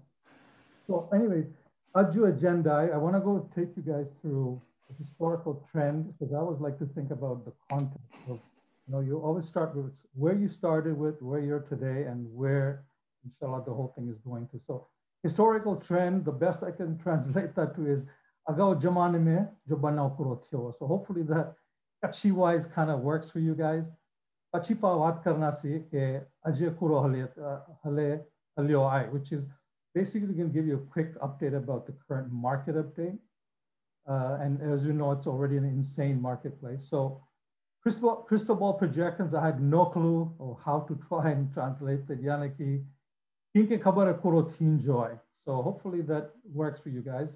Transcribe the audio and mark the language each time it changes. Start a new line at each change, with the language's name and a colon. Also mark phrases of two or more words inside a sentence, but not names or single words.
English: So anyways, Aju agenda, I want to go take you guys through the historical trend, because I always like to think about the context of, you know, you always start with where you started with, where you're today, and where, inshallah, the whole thing is going to. So historical trend, the best I can translate that to is,
Kachhi: Agao jamane mein jo banao kuro thyo.
English: So hopefully that Kutchi wise kind of works for you guys.
Kachhi: Kutchi pa wat karna si ke aje kuro hale halyo ai,
English: which is basically going to give you a quick update about the current market update. And as you know, it's already an insane marketplace. So crystal ball projections, I had no clue of how to try and translate the Yanaki. So hopefully that works for you guys.